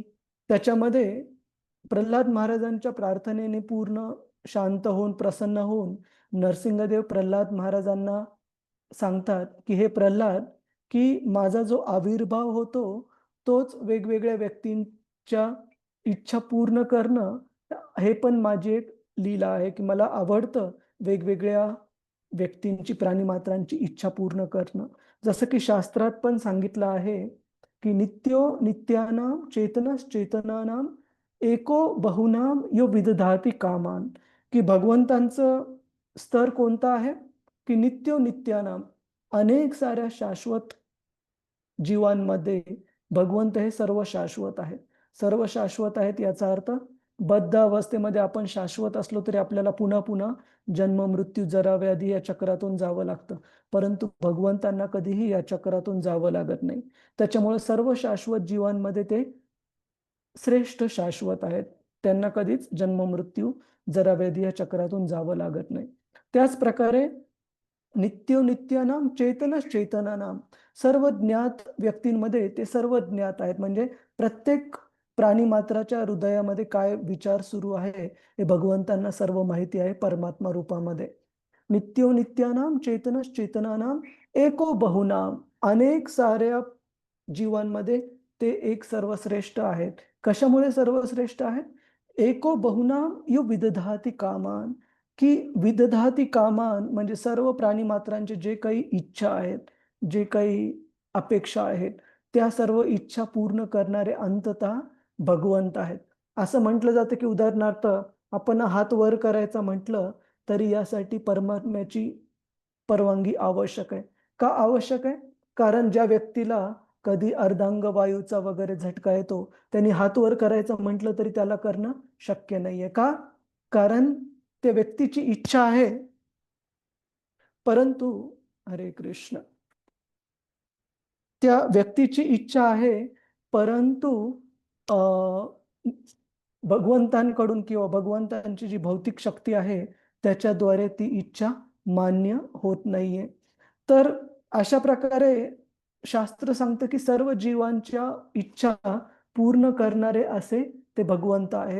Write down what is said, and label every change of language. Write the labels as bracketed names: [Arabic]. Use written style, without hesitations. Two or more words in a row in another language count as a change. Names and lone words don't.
[Marathi] त्याच्यामध्ये प्रल्हाद महाराजांच्या प्रार्थनेने पूर्ण शांत होऊन, प्रसन्न होऊन नरसिंहदेव प्रल्हाद महाराजांना सांगतात की हे प्रल्हाद, की माझा जो आविर्भाव होतो तोच वेगवेगळ्या व्यक्तींच्या इच्छा पूर्ण करणं हे पण माझी एक लीला आहे, की मला आवडतं वेगवेगळ्या व्यक्तींची, प्राणीमात्रांची इच्छा पूर्ण करणं. जसं की शास्त्रात पण सांगितलं आहे की [Sanskrit] नित्यो नित्यानां चेतनश्चेतनानां एको बहुनाम यो विदधाती कामान, [Marathi] की भगवंतांचं स्तर कोणता आहे की [Sanskrit] नित्यो नित्यानाम, [Marathi] अनेक साऱ्या शाश्वत जीवांमध्ये भगवंत हे सर्व शाश्वत आहेत. सर्व शाश्वत आहेत याचा अर्थ बद्ध अवस्थेमध्ये आपण शाश्वत असलो तरी आपल्याला पुन्हा पुन्हा जन्म मृत्यू जरा व्याधी या चक्रातून जावं लागतं, परंतु भगवंतांना कधीही या चक्रातून जावं लागत नाही. त्याच्यामुळे सर्व शाश्वत जीवांमध्ये ते श्रेष्ठ शाश्वत आहेत. त्यांना कधीच जन्म मृत्यू जरा व्याधी या चक्रातून जावं लागत नाही. [Sanskrit] त्याच प्रकारे नित्यो नित्यानाम चेतनश्चेतनानाम, [Marathi] सर्व ज्ञात व्यक्तींमध्ये ते सर्व ज्ञात आहेत. म्हणजे प्रत्येक प्राणी मात्राच्या हृदयामध्ये काय विचार सुरू आहे हे भगवंतांना सर्व माहिती आहे परमात्मा रूपामध्ये. [Sanskrit] नित्यो नित्यानाम चेतनश्चेतनानाम एको बहुनाम, [Marathi] अनेक साऱ्या जीवांमध्ये ते एक सर्वश्रेष्ठ आहेत. कशामुळे सर्वश्रेष्ठ आहेत? [Sanskrit] एको बहुनाम यो विदधाती कामान, [Marathi] की [Sanskrit] विदधाती कामान [Marathi] म्हणजे सर्व प्राणी मात्रांचे जे काही इच्छा आहेत, जे काही अपेक्षा आहेत, त्या सर्व इच्छा पूर्ण करणारे अंततः भगवंत आहेत. असं म्हटलं जातं की उदाहरणार्थ आपण हात वर करायचा म्हटलं तरी यासाठी परमात्म्याची परवानगी आवश्यक आहे. का आवश्यक आहे? कारण ज्या व्यक्तीला कधी अर्धांग वायूचा वगैरे झटका येतो, त्यांनी हात वर करायचं म्हटलं तरी त्याला करणं शक्य नाहीये. का? कारण त्या व्यक्तीची इच्छा आहे, परंतु [Sanskrit] हरे कृष्ण, [Marathi] त्या व्यक्तीची इच्छा आहे, परंतु भगवंतांकडून किंवा भगवंतांची जी भौतिक शक्ती आहे त्याच्याद्वारे ती इच्छा मान्य होत नाहीये. तर अशा प्रकारे शास्त्र सांगतं की सर्व जीवांच्या इच्छा पूर्ण करणारे असे ते भगवंत आहेत.